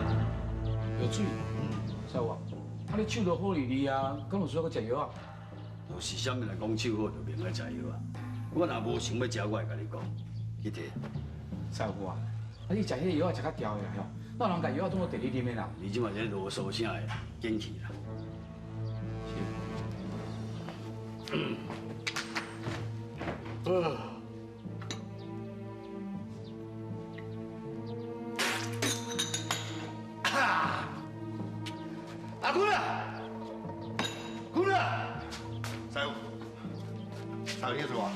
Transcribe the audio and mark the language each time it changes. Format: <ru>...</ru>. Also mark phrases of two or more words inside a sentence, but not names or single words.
<nan>药水。师傅，啊你手都好哩哩啊，敢有需要搁食药啊？就是啥物来讲手好，就免爱食药啊。我若无想要食，我会甲你讲，去摕。师傅啊，你食迄个药啊食较调的啦，吼，哪有人甲药啊当做第二啉的啦？你即马这啰嗦啥的，坚持啦。阿坤啊，坤啊，师傅，师傅你做啊？</nan>